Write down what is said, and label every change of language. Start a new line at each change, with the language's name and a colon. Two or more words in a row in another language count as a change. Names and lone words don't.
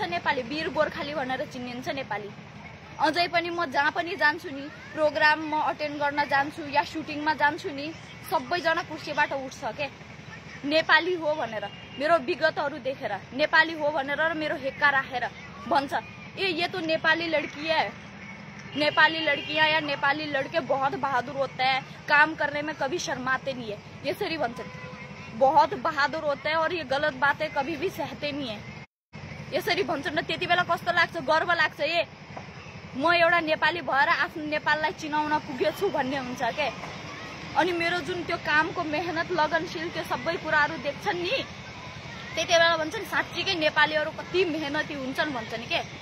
Nepali: नेपाली वीर गोर्खाली भनेर चिनिन्छ नेपाली। अझै पनि म जहाँ पनि जान्छु नि, प्रोग्राम म अटेन्ड गर्न जान्छु या सुटिङमा जान्छु नि, सबैजना कुर्सीबाट उठ्छ के नेपाली हो भनेर। मेरो विगतहरू देखेर नेपाली हो भनेर र मेरो हेक्का राखेर भन्छ
Hindi: ए ये तो नेपाली लड़की है, नेपाली लड़कियां या नेपाली लड़के बहुत बहादुर होते हैं, काम करने में कभी शर्माते नहीं है,
Nepali: यसरी भन्छन्।
Hindi: बहुत बहादुर होते हैं और ये गलत बातें कभी भी सहते नहीं है,
Nepali: यसरी भन्छन्। र त्यति बेला कस्तो लाग्छ, गर्व लाग्छ, ए म एउटा नेपाली भएर आफ्नो नेपाललाई चिनाउन पुगेछु भन्ने हुन्छ के। अनि मेरो जुन त्यो कामको मेहनत, लगनशील, त्यो सबै कुराहरू देख्छन् नि, त्यति बेला भन्छन् साँच्चीकै नेपालीहरू कति मेहनती हुन्छन् भन्छन् के।